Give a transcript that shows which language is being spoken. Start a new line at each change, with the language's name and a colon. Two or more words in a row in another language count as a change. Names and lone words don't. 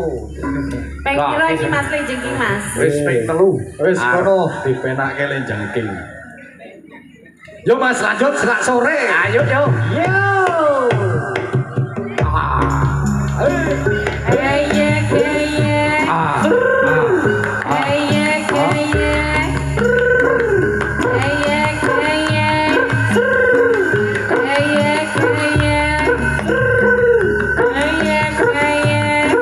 Javanese: Peng pira iki Mas Lenjing iki Mas? Wis ping 3. Wis kono dipenakke lenjangking. Yo Mas, lanjut selak sore. Ayo yo. Yo. Keye keye. Keye keye. Keye keye. Keye keye. Keye keye.